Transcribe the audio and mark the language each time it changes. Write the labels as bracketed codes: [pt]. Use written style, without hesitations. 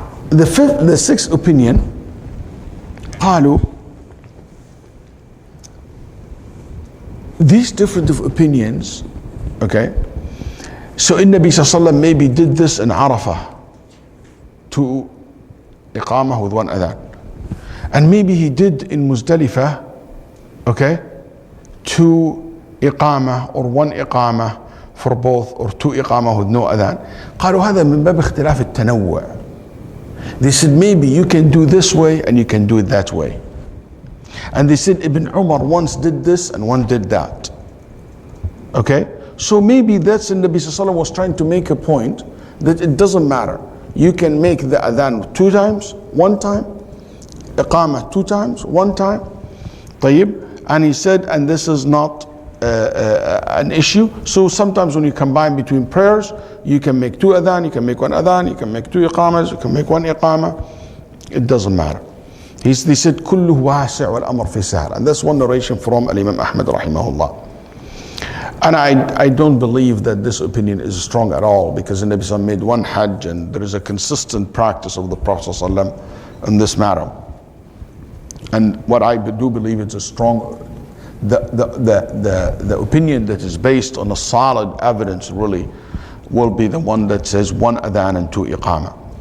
[en] The sixth opinion, [ar] قالوا, [en] these different opinions, okay, so Nabi Sallallahu Alaihi Wasallam maybe did this in Arafah, two iqamah with one adhan. And maybe he did in Muzdalifah, okay, two iqamah or one iqamah for both, or two iqamah with no adhan. [ar] قالوا هذا من باب اختلاف التنوع. [en] They said maybe you can do this way and you can do it that way. And they said Ibn Umar once did this and one did that. Okay? So maybe that's the Nabi Sallallahu Alaihi Wasallam was trying to make a point that it doesn't matter. You can make the adhan 2 times, 1 time, iqamah 2 times, 1 time. [ar] طيب. [en] And he said, and this is not an issue. So sometimes when you combine between prayers, you can make 2 adhan, you can make 1 adhan, you can make 2 iqamas, you can make 1 iqamah. It doesn't matter. They said, [ar] كله واسع والأمر في سهل. [en] And that's one narration from Imam Ahmad rahimahullah. And I don't believe that this opinion is strong at all, because the Nabi Sallallahu made 1 hajj and there is a consistent practice of the Prophet Sallallahu in this matter. And what I do believe is a strong, the opinion that is based on a solid evidence really will be the one that says 1 adhan and 2 iqamah.